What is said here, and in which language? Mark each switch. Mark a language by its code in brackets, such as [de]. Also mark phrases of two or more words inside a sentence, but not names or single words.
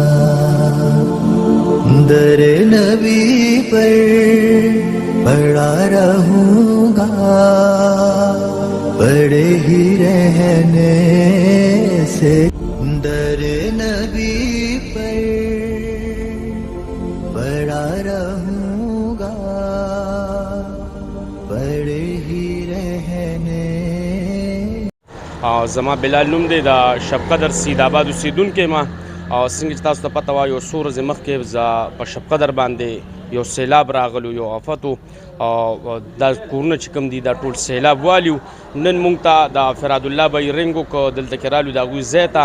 [ur] در نبی پر پڑا رہوں گا، بڑے ہی رہنے سے. در نبی پر پڑا رہوں گا، بڑے ہی رہنے. [ps] زما بلال نوم دی د شب قدر سید آباد اوسیدونکی ما. او څنګه چې تاسو ته پته وه یو څو ورځې مخکې زه په شب قدر باندې یو سیلاب راغلو، یو آفت و. دا کورونه چې کوم دي دا ټول سیلاب والیو. نن موږ ته د فراد الله بی رنګ وکړو، دلته کې رالو د هغوی ځای ته.